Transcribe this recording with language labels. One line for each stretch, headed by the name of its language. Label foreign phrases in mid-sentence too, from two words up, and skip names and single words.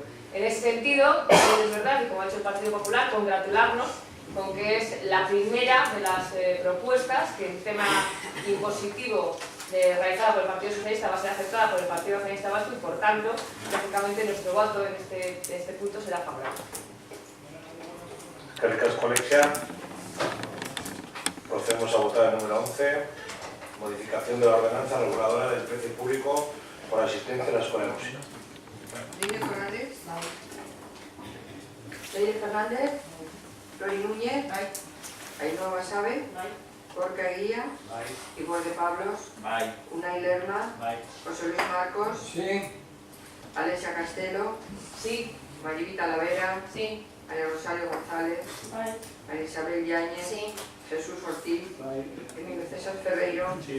Spanish: En ese sentido, es verdad, y como ha hecho el Partido Popular, congratularnos con que es la primera de las propuestas que en tema impositivo realizada por el Partido Socialista va a ser aceptada por el Partido Nacionalista Vasco, y por tanto, lógicamente, nuestro voto en este punto será favorable.
Basque: Eskerrik asko,
Spanish: Alexia. Procedemos a votar el número 11, modificación de la ordenanza reguladora del precio público por asistencia a la Escuela de Música. Líder Fernández. Líder Fernández. Flori Núñez. Ainhoa Basabe. Gorka Eguía. Igual de Pablos. Unai Lerma. José Luis Marcos. Sí. Alexia Castelo. Sí. Maribita Lavera. Sí. María Rosario González. María Isabel Yáñez. Sí. Jesús Ortiz. Emilio César Ferreiro. Sí.